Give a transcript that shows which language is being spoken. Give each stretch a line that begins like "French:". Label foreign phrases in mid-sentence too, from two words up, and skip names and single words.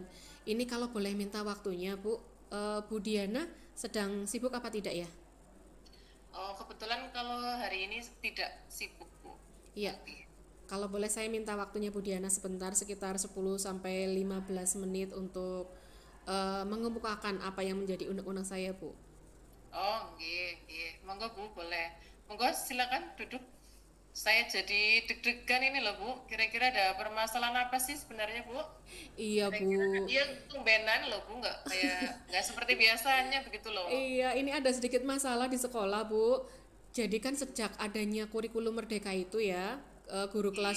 Indonesian: Ini kalau boleh minta waktunya Bu, Bu Diana sedang sibuk apa tidak ya? Oh, kebetulan kalau hari ini tidak sibuk Bu. Iya, kalau boleh saya minta waktunya Bu Diana sebentar sekitar 10 sampai 15 menit untuk mengemukakan apa yang menjadi undang-undang saya, Bu. Oh, nggih, nggih. Monggo Bu, boleh. Monggo silakan duduk. Saya jadi deg-degan ini loh Bu. Kira-kira ada permasalahan apa sih sebenarnya Bu? Iya, Bu. Kira-kira kan dia tumbenan loh Bu, nggak seperti biasanya begitu loh. Iya, ini ada sedikit masalah di sekolah, Bu. Jadi kan sejak adanya kurikulum Merdeka itu ya, guru kelas